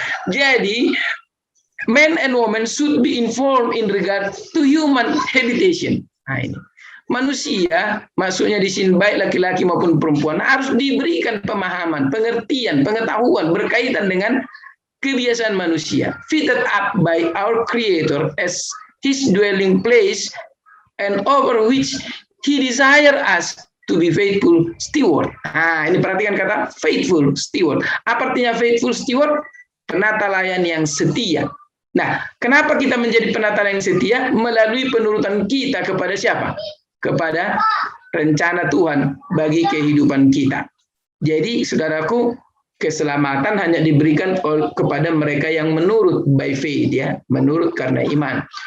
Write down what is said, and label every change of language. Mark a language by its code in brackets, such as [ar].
[en] Jadi, men and woman should be informed in regard to human habitation. [id] Nah, ini. Manusia, maksudnya di sini baik laki-laki maupun perempuan, harus diberikan pemahaman, pengertian, pengetahuan berkaitan dengan kebiasaan manusia. [en] Fitted up by our Creator as His dwelling place and over which He desire us to be faithful steward. [id] Nah, ini perhatikan kata [en] faithful steward. [id] Apa artinya faithful steward? Penata layan yang setia. Nah, kenapa kita menjadi penata layan yang setia? Melalui penurutan kita kepada siapa? Kepada rencana Tuhan bagi kehidupan kita. Jadi, saudaraku, keselamatan hanya diberikan kepada mereka yang menurut [en] by faith [id] ya, menurut karena iman.